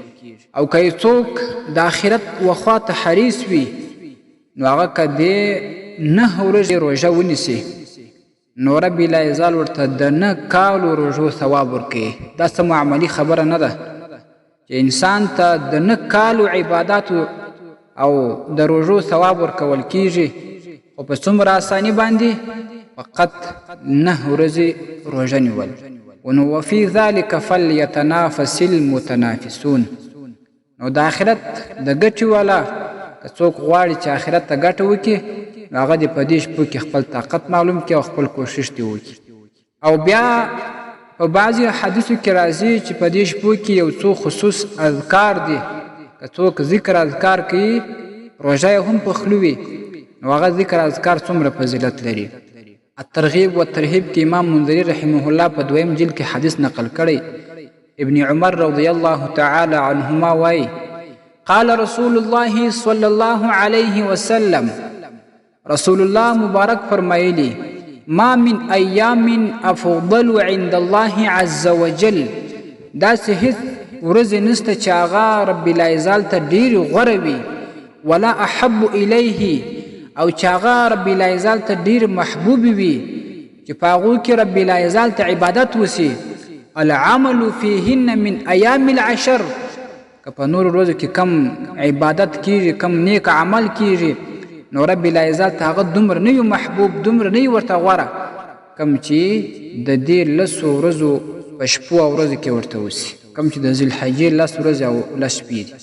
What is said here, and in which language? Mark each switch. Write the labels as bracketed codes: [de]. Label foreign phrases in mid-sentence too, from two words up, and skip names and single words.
[ps] او که څوک د آخرت وخوا ته حریص وي نو هغه که د 9 ورځې روژه ونیسي نو رب العزال ورته د 9 کالو روژو ثواب ورکوي. دا څه معمولي خبره نه ده چې انسان ته د 9 کالو عباداتو او د روژو ثواب ورکول کیږي، خو په څومره اساني باندې، فقط 9 ورځې روژه نیول. [ar] نو وفي ذلك فليتنافس المتنافسون. [ps] نو د آخرت د ګټې والا که څوک غواړي چې آخرت ته ګټه وکړي نو هغه دې په دې شپو کې خپل طاقت معلوم کړي او خپل کوشش دې وکړي. او بیا په بعضې حدیثو کې راځي چې په دې شپو کې یو څو خصوص اذکار دي، که څوک ذکر اذکار کوي روژه یې هم په خوله وي نو هغه ذکر اذکار څومره فضیلت لري. الترغیب والترهیب کې امام منذري [ar] رحمه الله [ps] په 2م جلد کې حدیث نقل کړی. [ar] ابن عمر رضی الله تعالی عنهما وایي قال رسول الله صلی الله علیه وسلم، رسول الله [ps] مبارک فرمایلی [ar] ما من ایام افضل عند الله عز وجل، [ps] داسې هیڅ ورځې نشته چې هغه رب العزال ته ډېرې غوره وي، [ar] ولا احب الیه، [ps] او چې هغه رب العزال ته ډېر محبوب وي چې په هغو کې رب العزال ته عبادت وسي. [ar] العمل فیهن من ایام العشر، [ps] که په نورو ورځو کې کم عبادت کیږي، کم نیک عمل کیږي نو رب العزال ته هغه دومره نه وي محبوب، دومره نه وي ورته غوره کم چې د دې 10 ورځو په شپو او ورځو کې ورته وسي، کم چې د ذوالحجې 10 ورځې او 10 شپې دي.